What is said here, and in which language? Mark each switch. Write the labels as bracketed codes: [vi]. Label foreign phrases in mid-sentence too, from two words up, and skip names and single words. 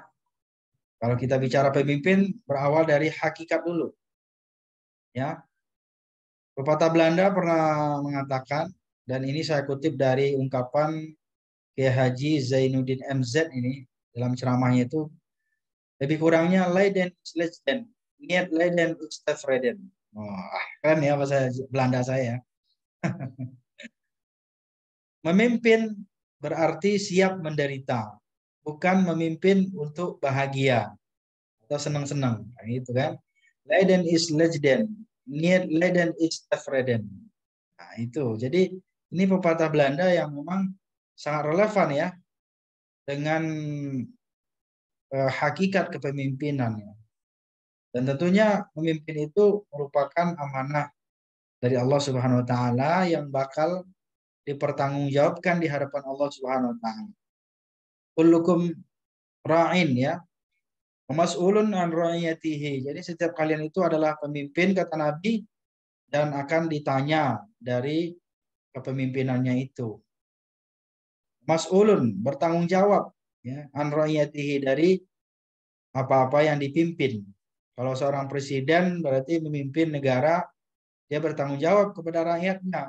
[id] Kalau kita bicara pemimpin berawal dari hakikat dulu. Ya. Pepatah Belanda pernah mengatakan, dan ini saya kutip dari ungkapan Kiai Haji Zainuddin MZ ini dalam ceramahnya itu, lebih kurangnya [nl] Leiden is legend, niet Leiden is tevreden. [id] Keren ya bahasa Belanda saya. Memimpin berarti siap menderita, bukan memimpin untuk bahagia atau senang-senang. Nah, gitu kan. [nl] Leiden is legend, Niet leden is tevreden. [id] Nah, itu. Jadi ini pepatah Belanda yang memang sangat relevan ya dengan hakikat kepemimpinan ya. Dan tentunya pemimpin itu merupakan amanah dari Allah [ar] سبحانه وتعالى [id] yang bakal dipertanggungjawabkan di hadapan Allah [ar] سبحانه وتعالى. كلكم راع ya, مسؤول عن رعيته. [id] Jadi setiap kalian itu adalah pemimpin kata Nabi dan akan ditanya dari kepemimpinannya itu. Mas'ulun bertanggung jawab ya, [ar] عن رعيته [id] dari apa-apa yang dipimpin. Kalau seorang presiden berarti memimpin negara, dia bertanggung jawab kepada rakyatnya.